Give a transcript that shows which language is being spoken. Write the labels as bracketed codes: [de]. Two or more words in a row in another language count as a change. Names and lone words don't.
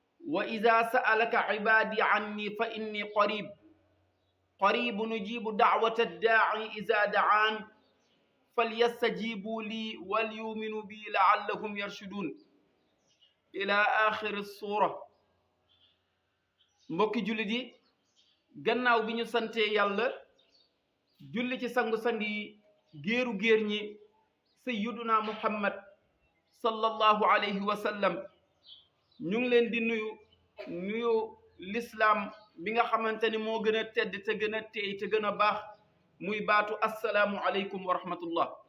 [ar] وإذا سألك عبادي عني فإني قريب أجيب دعوة الداع إذا دعان فليستجيبوا لي وليؤمنوا بي لعلهم يرشدون إلى آخر السورة. [wo] mbokki jullit yi, gannaaw bi ñu santee yàlla julli ci sangu-sang yi géeru géer ñi [ar] سيدنا محمد صلى الله عليه وسلم, [wo] ñu ngi leen di nuyu lislaam bi nga xamante ni moo gën a tedd te gën a teey te gën a baax, muy baatu [ar] السلام عليكم ورحمة الله.